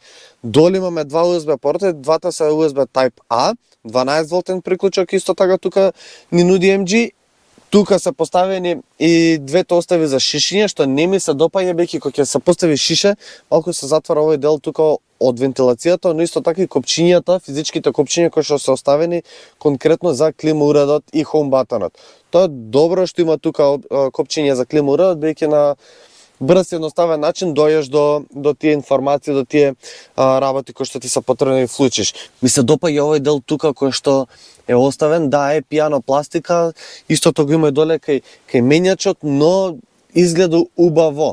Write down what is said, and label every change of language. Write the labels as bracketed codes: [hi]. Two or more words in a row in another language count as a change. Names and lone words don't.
[mk] Долу имаме два USB порта, двата се USB Type A, 12 волтен приклучок, исто така тука ни нуди MG. Тука се поставени и двете остави за шишење, што не ми се допаѓа, бејќи кога ќе се постави шише, малку се затвара овој дел тука од вентилацијата, но исто така и копчињата, физичките копчиња кои што се оставени конкретно за клима уредот и home buttonот. Тоа е добро што има тука копчиње за клима уредот, бејќи на брз и едноставен начин дојдеш до тие информации, до тие работи кои што ти се потребни да вклучиш. Ми се допаѓа овој дел тука кој што е оставен, е пијано пластика, истото го има и доле кај менјачот, но изгледа убаво.